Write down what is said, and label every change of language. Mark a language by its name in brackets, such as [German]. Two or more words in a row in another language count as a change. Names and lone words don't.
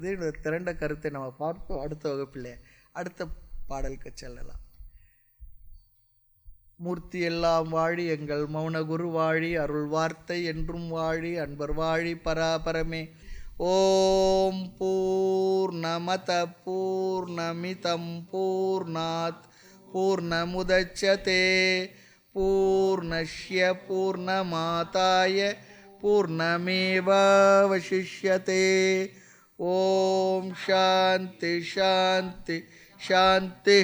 [Tamil] இந்த திரண்ட கருத்தை நம்ம பார்ப்போம் அடுத்த வகுப்பில். அடுத்த பாடலுக்கு செல்லலாம். மூர்த்தி எல்லாம் வாழி எங்கள் மௌன குரு வாழி, அருள் வார்த்தை என்றும் வாழி, அன்பர் வாழி பராபரமே. [Sanskrit] ओम् पूर्णमद पूर्णमिदम् पूर्णात् पूर्णमुदच्यते पूर्णस्य पूर्णमादाय पूर्णमेवावशिष्यते. ओम् शान्ति शान्ति शान्ति.